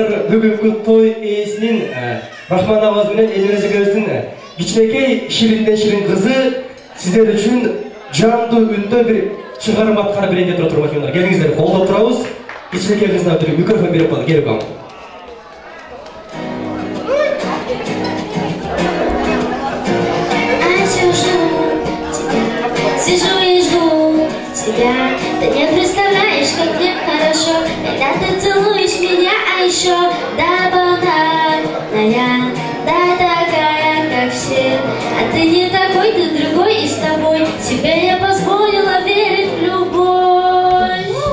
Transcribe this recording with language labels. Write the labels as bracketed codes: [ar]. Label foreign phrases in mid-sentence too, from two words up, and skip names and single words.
[ky] бүгүнкү той ээсинин Рахман агабыз менен Элмира жекебиздин кичинекей ширинден ширин кызы сиздер үчүн жандуу үндө бир чыгарма аткарып берейин деп туруп атышат. Келиңиздер, колдоп турабыз. Кичинекей кызына бир микрофон берип коелу, келип алыңыз. [ru] Сижу и жду тебя, ты не представляешь, как мне хорошо, когда ты целуешь меня, а еще да банальная, да такая, как все, а ты не такой, ты другой, и с тобой себе я позволила верить в любовь.